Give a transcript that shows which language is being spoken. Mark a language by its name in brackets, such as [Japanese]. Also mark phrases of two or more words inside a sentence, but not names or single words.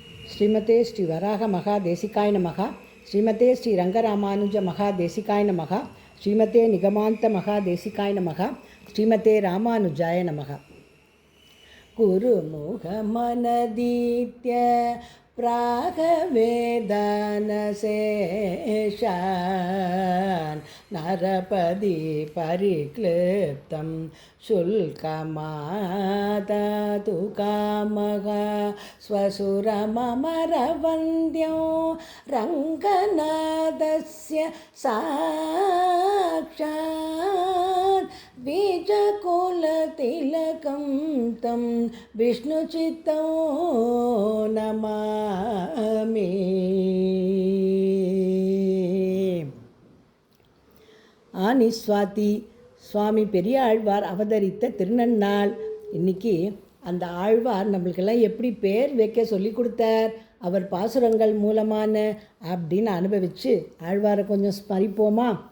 [Sanskrit] श्रीमते श्री वराह महा देशिकाय नमः. श्रीमते श्री रङ्गरामानुज महा देशिकाय नमः. श्रीमते निगमान्त महा देशिकाय नमः श्रीमते रामानुजाय नमः. குருமுகமனதீத்ய प्रागवेदानशेषान् नरपदी परिक्लिप्तं शुल्कमादातु कामः स्वसुरममरवन्द्यो रङ्गनाथस्य साक्षात् बीजकुलतिलकं तं विष्णुचित्तं नमामि. [Tamil] ஆனிஸ்வாதி சுவாமி பெரிய ஆழ்வார் அவதரித்த திருநன்னாள். இன்றைக்கி அந்த ஆழ்வார் நம்மளுக்கெல்லாம் எப்படி பேர் வைக்க சொல்லி கொடுத்தார், அவர் பாசுரங்கள் மூலமான அப்படின்னு அனுபவித்து ஆழ்வாரை கொஞ்சம் ஸ்மரிப்போமா?